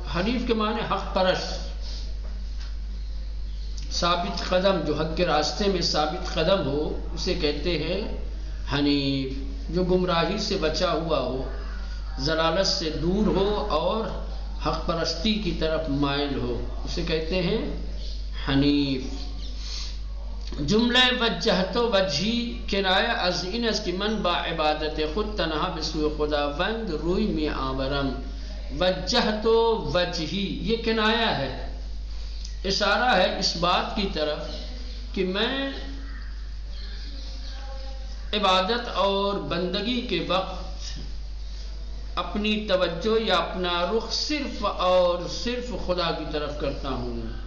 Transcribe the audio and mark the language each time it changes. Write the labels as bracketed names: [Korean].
[Urdu] حنیف کے معنی حق پرست، ثابت قدم، جو حق کے راستے میں ثابت قدم ہو اسے کہتے ہیں حنیف. جو گمراہی سے بچا ہوا ہو، ضلالت سے دور ہو اور حق پرستی کی طرف مائل ہو اسے کہتے ہیں حنیف. [Persian] جملہ وجہت وجہی کنایہ از این است کہ من با عبادت خود تنہا بسوی خداوند روی می آورم. [Urdu] وجہت وجہی یہ کنایہ ہے، اشارہ ہے اس بات کی طرف کہ میں عبادت اور بندگی کے وقت اپنی توجہ یا اپنا رخ صرف اور صرف خدا کی طرف کرتا ہوں.